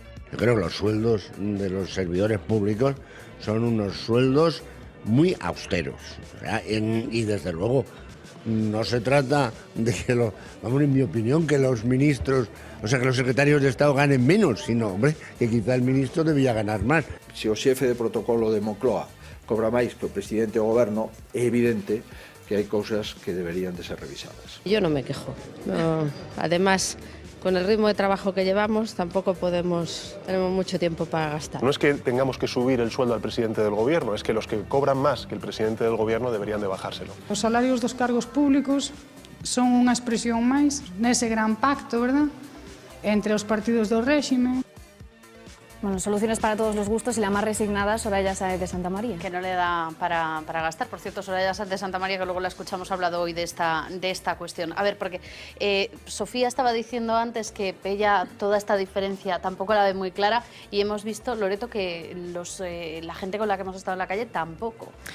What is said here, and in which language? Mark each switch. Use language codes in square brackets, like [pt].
[es] Yo creo que los sueldos de los servidores públicos son unos sueldos muy austeros, ¿verdad? Y desde luego no se trata de que, vamos, en mi opinión, que los ministros, o sea, que los secretarios de Estado ganen menos, sino, hombre, que quizá el ministro debía ganar más. [gl] Se o xefe de protocolo de Moncloa cobra máis que o presidente do goberno, é evidente que hai cousas que deberían de ser revisadas. [es] Yo no me quejo. No, además, con el ritmo de trabajo que llevamos, tampoco tenemos mucho tiempo para gastar. No es que tengamos que subir el sueldo al presidente del gobierno, es que los que cobran más que el presidente del gobierno deberían de bajárselo. [gl] Os salarios dos cargos públicos son unha expresión máis nese gran pacto, verdad, entre os partidos do réxime. [es] Bueno, soluciones para todos los gustos y la más resignada, Soraya Sáez de Santa María. Que no le da para gastar. Por cierto, Soraya Sáez de Santa María, que luego la escuchamos, ha hablado hoy de esta cuestión. A ver, porque Sofía estaba diciendo antes que ella toda esta diferencia tampoco la ve muy clara y hemos visto, Loreto, que la gente con la que hemos estado en la calle tampoco.